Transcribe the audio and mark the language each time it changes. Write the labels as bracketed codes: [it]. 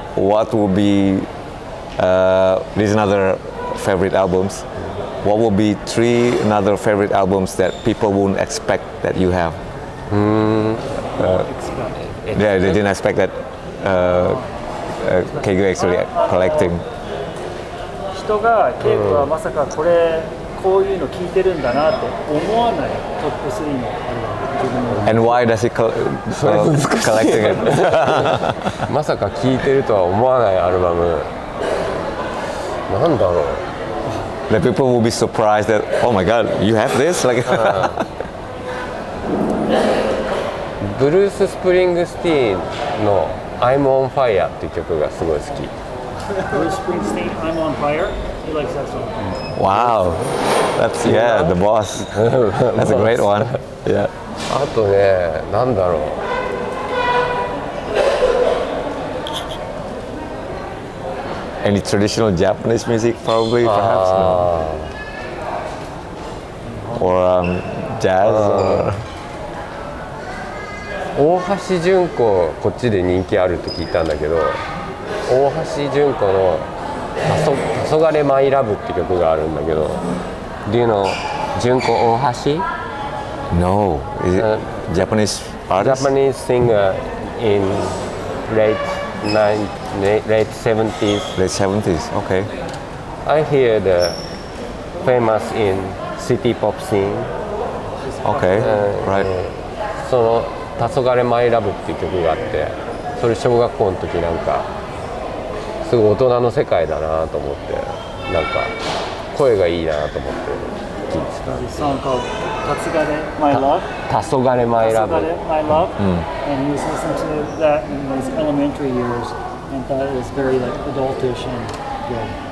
[en] What would be these another favorite albums? What would be three another favorite albums that people wouldn't expect that you have? Yeah, they didn't expect that Keigo actually collecting. [ja] 人がケイコはまさかこういうの聞いてるんだなって思わないトップ3のアルバム、自分の。 [en] And why does he collecting it? [ja] まさか聴いてるとは思わないアルバム。なんだろう。 [en] The people will be surprised that, oh my God, you have this? Like, [ja] ブルース・スプリングスティーンの「I'm on Fire」っていう曲がすごい好き。 [en] Bruce Springsteen, I'm on Fire. He likes that song. wow, that's the boss. That's a great one. Yeah. [ja] あとね、なんだろう。 [en] Any traditional Japanese music, probably, perhaps, no? Or jazz, or [ja] 大橋純子、こっちで人気あるって聞いたんだけど、大橋純子の「黄昏マイラブ」って曲があるんだけど、 [en] Do you know [ja] 純子大橋？ [en] no, is it Japanese artist? Japanese singer in late 70s. Late 70s. Okay. I hear the famous in city pop scene. Okay. Right. [ja] その「黄昏マイラブ」っていう曲があって、それ小学校の時なんかすごい大人の世界だなと思って、なんか声がいいなと思って聞いてた。 [en] There's a song called 黄昏 My Love. [ja] 黄昏マイラブ。 [en] 黄昏 My Love. And he was listening to that in his elementary years and thought it was very like adultish and good.